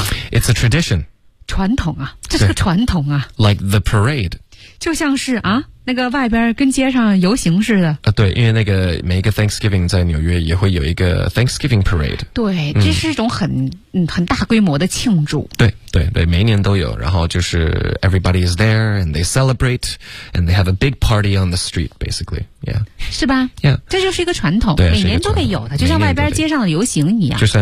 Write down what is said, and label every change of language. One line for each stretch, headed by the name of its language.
English: It's a tradition
Chinese: 传统啊这是个传统啊
English: Like the parade
Chinese: 就像是啊那个外边跟街上游行似的啊，对，因为那个每一个 Thanksgiving 在纽约也会有一个 Thanksgiving Parade 对这是一种很、很大规模的庆祝对对对每一年都有然后就是
English: everybody is there and they celebrate and they have a big party on the street basically yeah
Chinese: 是吧
English: yeah
Chinese: 这就是一个传统对每年都得有的就像外边街上的游行一样